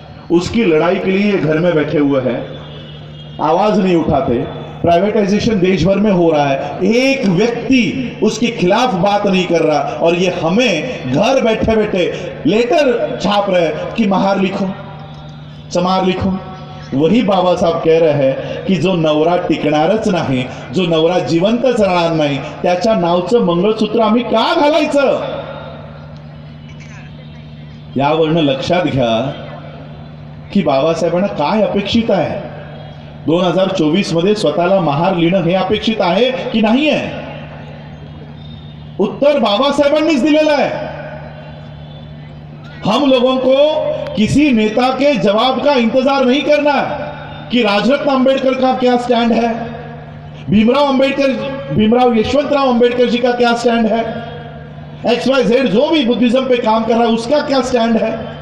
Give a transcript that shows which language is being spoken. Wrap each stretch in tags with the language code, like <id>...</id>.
<hi>उसकी लड़ाई के लिए घर में बैठे हुए हैं, आवाज नहीं उठाते। प्राइवेटाइजेशन देश भर में हो रहा है, एक व्यक्ति उसके खिलाफ बात नहीं कर रहा, और ये हमें घर बैठे बैठे लेटर छाप रहे कि महार लिखो, चमार लिखो। वही बाबा साहब कह रहे हैं की</hi> <mr>जो नवरा टिकणारच नाही, जो नवरा जिवंतच राहणार नाही, त्याच्या नावचं मंगळसूत्र आम्ही का घालायचं? यावरनं लक्षात घ्या की बाबासाहेबांना काय अपेक्षित आहे। 2024 मध्ये स्वतःला महार लिहिणं हे अपेक्षित आहे की नाही आहे? उत्तर बाबासाहेबांनीच दिलेलं आहे।</mr> <hi>हम लोगों को किसी नेता के जवाब का इंतजार नहीं करना कि राजरत्न अंबेडकर का क्या स्टैंड है, भीमराव यशवंतराव अंबेडकर जी का क्या स्टैंड है, XYZ जो भी बुद्धिज्म पे काम कर रहा है उसका क्या स्टैंड है।</hi>